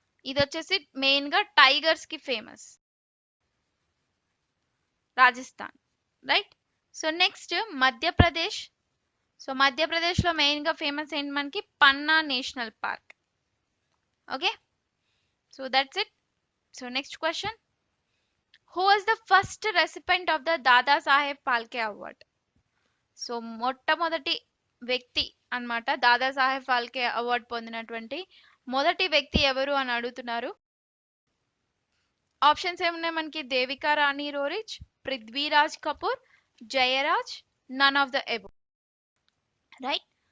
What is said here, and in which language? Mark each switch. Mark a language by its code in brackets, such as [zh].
[te] ఇది వచ్చేసి మెయిన్ గా టైగర్స్ కి famous, Rajasthan. Right. So next Madhya Pradesh. So Madhya Pradesh లో మెయిన్ గా ఫేమస్ ఏంటి మనకి? [en] Panna national park. Okay, so that's it. So next question, who was the first recipient of the Dada Saheb Phalke Award? [te] So మొట్టమొదటి వ్యక్తి అన్నమాట దాదా సాహెబ్ ఫాల్కే అవార్డు పొందినటువంటి మొదటి వ్యక్తి ఎవరు అని అడుగుతున్నారు. ఆప్షన్స్ ఏమున్నాయి మనకి? Devika Rani Roerich, Prithviraj Kapoor, Jayaraj, [en] None of the above. [te] Right.